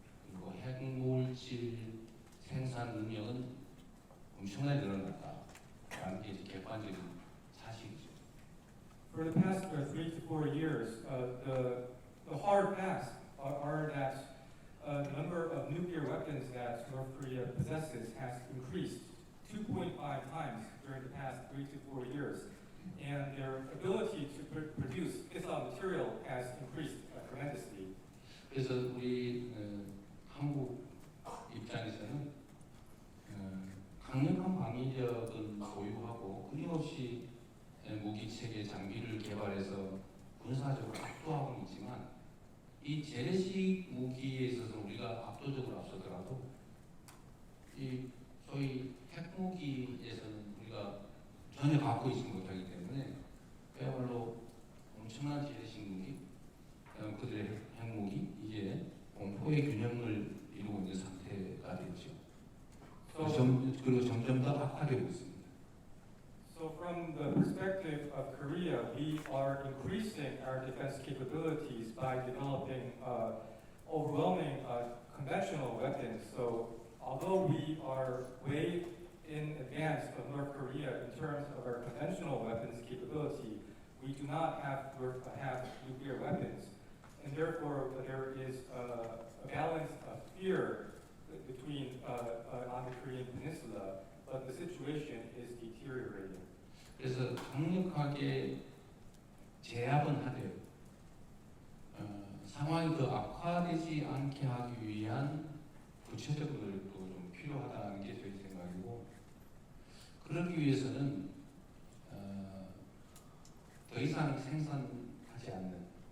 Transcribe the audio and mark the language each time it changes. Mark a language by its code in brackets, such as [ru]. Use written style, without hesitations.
[ko] 그리고 핵물질 생산 능력은 엄청나게 늘어났다. 라는 게 객관적인 [en] For the past 3 to 4 years, the hard facts are that the number of nuclear weapons that North Korea possesses has increased 2.5 times during the past 3 to 4 years. And their ability to produce fissile material has increased tremendously. [ko] 그래서 우리 한국 입장에서는 강력한 방위력은 보유하고 끊임없이 무기 체계 장비를 개발해서 군사적으로 압도하고는 있지만 이 재래식 무기에 있어서 우리가 압도적으로 앞서더라도 이 소위 핵무기에서는 우리가 전혀 갖고 있지 못하기 때문에 그야말로 엄청난 재래식 무기, 그들의 핵무기 이게 공포의 균형을 이루고 있는 상태가 되죠. 그리고 점점 더 악화되고 있습니다. [en] So from the perspective of Korea, we are increasing our defense capabilities by developing overwhelming conventional weapons. So although we are way in advance of North Korea in terms of our conventional weapons capability, we do not have nuclear weapons. And therefore, there is a balance of fear between on the Korean Peninsula, but the situation is deteriorating. [ko] 그래서 강력하게 제압은 하되 상황이 더 악화되지 않게 하기 위한 구체적 노력도 좀 필요하다는 게 저희 생각이고, 그러기 위해서는 더 이상 생산하지 않는,